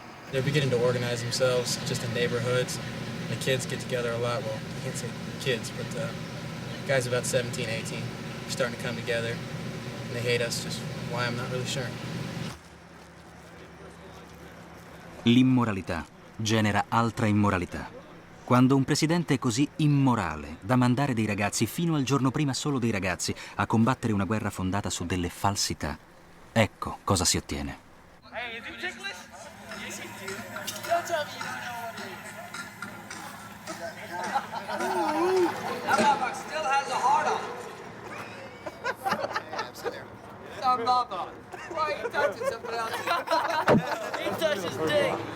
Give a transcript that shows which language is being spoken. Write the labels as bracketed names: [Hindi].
[English] They're beginning to organize themselves just in neighborhoods. The kids get together a lot. Well, I can't say kids, but guys about 17, 18 are starting to come together, and they hate us. Just why, I'm not really sure. [Italian] L'immoralità genera altra immoralità. Quando un presidente è così immorale da mandare dei ragazzi, fino al giorno prima solo dei ragazzi, a combattere una guerra fondata su delle falsità, ecco cosa si ottiene. [English] Hey, is he ticklish? Yes, he do. Don't tell me you don't know what it is. That motherfucker still has a heart on. Some mama. Why are you touching somebody else? He touched his dick.